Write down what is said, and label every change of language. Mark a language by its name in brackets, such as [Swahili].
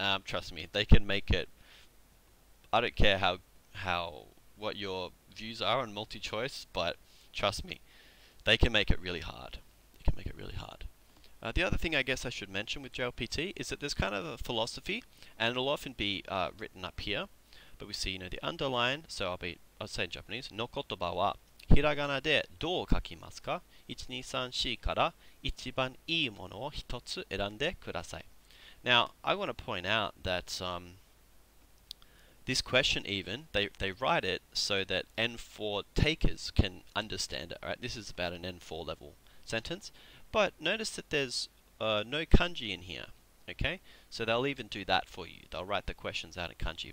[English] Trust me, they can make it, I don't care what your views are on multi-choice, but trust me, they can make it really hard. They can make it really hard. The other thing I guess I should mention with JLPT is that there's kind of a philosophy, and it'll often be written up here. But we see, you know, the underline. So I'll say in Japanese, [Japanese] no kotoba wa hiragana de dou kakimasu ka? 1, 2, 3, 4 から一番いいものを一つ選んでください. [English] Now, I want to point out that this question even, they write it so that N4 takers can understand it. Alright, this is about an N4 level sentence. But notice that there's no kanji in here. Okay, so they'll even do that for you. They'll write the questions out in kanji.